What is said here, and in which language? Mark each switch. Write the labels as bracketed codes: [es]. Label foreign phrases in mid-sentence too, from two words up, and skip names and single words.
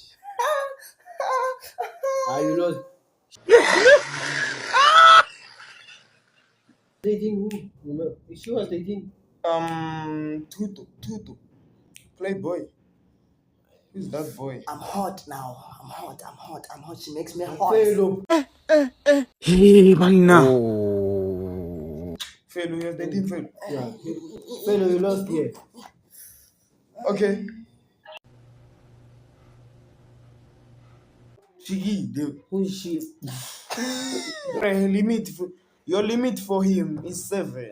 [en] You know. Dating who? Remember, she was dating. Tutu. Playboy. Who's that boy? I'm hot now. I'm hot. She makes me hot. Felo. Hey, banna. Felu, he was dating Felu. Yeah. Felo, you lost here. Okay. Chigi, Who is she? your limit for him is 7.